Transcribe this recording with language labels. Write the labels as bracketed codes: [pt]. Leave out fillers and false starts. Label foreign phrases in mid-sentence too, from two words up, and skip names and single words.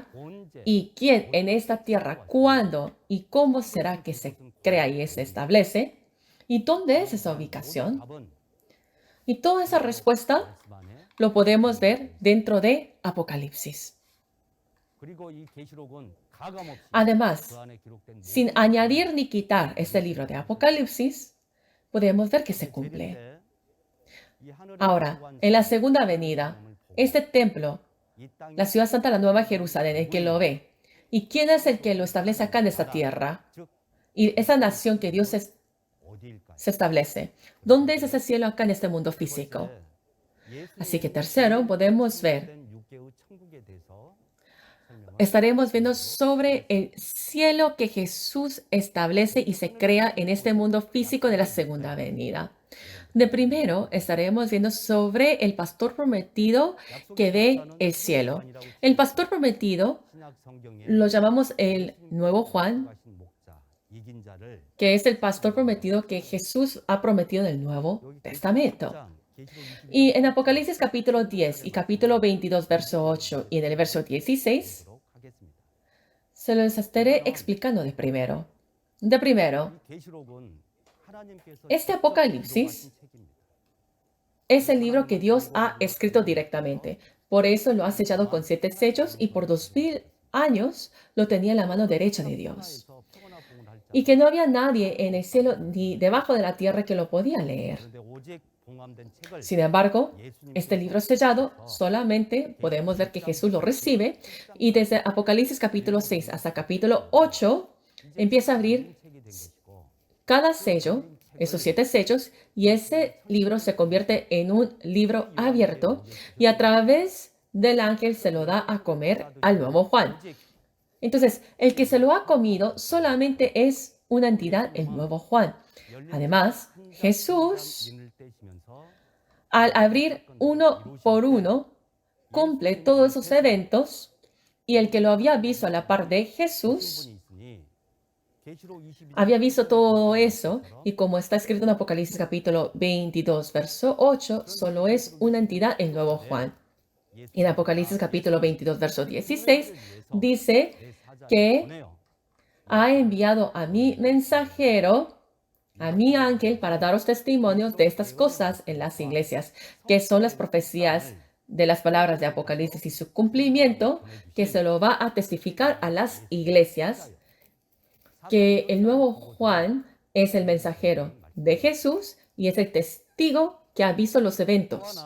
[ko] 언제 [es] ¿Y quién en esta tierra, cuándo y cómo será que se crea y se establece? ¿Y dónde es esa ubicación? [ko] 답은 [es] Y toda esa respuesta [ko] 말씀 안에 [es] lo podemos ver dentro de Apocalipsis. [ko] 그리고 이 계시록은 가감없이 [es] Además, [ko] 그 안에 기록된 [es] sin añadir ni quitar este libro de Apocalipsis, podemos ver que se cumple. [ko] 이 하늘에 [es] Ahora, [ko] 들어간 [es] en la segunda venida, [ko] 성령을 보고 [es] este templo, [ko] 이 땅에 [es] la ciudad santa, la nueva Jerusalén, el que lo ve. ¿Y quién es el que lo establece acá en esta tierra? [ko] 즉 [es] Y esa nación que Dios [ko] 어디일까요? [es] se establece. ¿Dónde es ese cielo acá en este mundo físico? Así que tercero, podemos ver, [ko] 육계의 천국에 대해서 설명을 [es] estaremos viendo sobre el cielo que Jesús establece y se crea en este mundo físico de la segunda venida. De primero, estaremos viendo sobre el pastor prometido que ve el cielo. El pastor prometido [ko] 신약 성경에 [es] lo llamamos el nuevo Juan, [ko] 가신 목자 이긴 자를 [es] que es el pastor prometido que Jesús ha prometido en el Nuevo Testamento. [ko] 계시록 20장 [es] Y en Apocalipsis capítulo 10 y capítulo 22, verso 8 y en el verso 16, [ko] 보도록 하겠습니다. [es] se los estaré explicando de primero. De primero, [ko] 이 계시록은 하나님께서 [es] este [ko] 직접 [es] Apocalipsis [ko] 기록하신 책입니다. [es] es el libro que Dios ha escrito directamente. Por eso lo ha sellado con 7 sellos y por 2000 años lo tenía en la mano derecha de Dios. [ko] 천하에서 표고나 봉을 할 자. [es] Y que no había nadie en el cielo ni debajo de la tierra que lo podía leer. [ko] 그런데 오직 봉함된 책을 [es] Sin embargo, [ko] 예수님께서 [es] este libro sellado solamente podemos ver que Jesús lo recibe y desde Apocalipsis capítulo 6 hasta capítulo 8 empieza a abrir [ko] 책이 된 것이고 [es] cada sello, esos 7 sellos, y ese libro se convierte en un libro abierto y a través del ángel se lo da a comer al nuevo Juan. [ko] 오직 [es] Entonces, el que se lo ha comido solamente es una entidad, el nuevo Juan. Además, Jesús, [ko] 인을 떼시면서 [es] al abrir uno por uno, cumple todos esos eventos y el que lo había visto a la par de Jesús [ko] 분이 있으니 계시록 22장 [es] había visto todo eso y como está escrito en Apocalipsis capítulo 22, verso 8, solo es una entidad, el nuevo Juan. Y en Apocalipsis capítulo 22, verso 16, dice que [ko] 보내요. [es] ha enviado a mi mensajero, a mi ángel, para daros testimonios de estas cosas en las iglesias, que son las profecías de las palabras de Apocalipsis y su cumplimiento, que se lo va a testificar a las iglesias, que el nuevo Juan es el mensajero de Jesús y es el testigo que ha visto los eventos.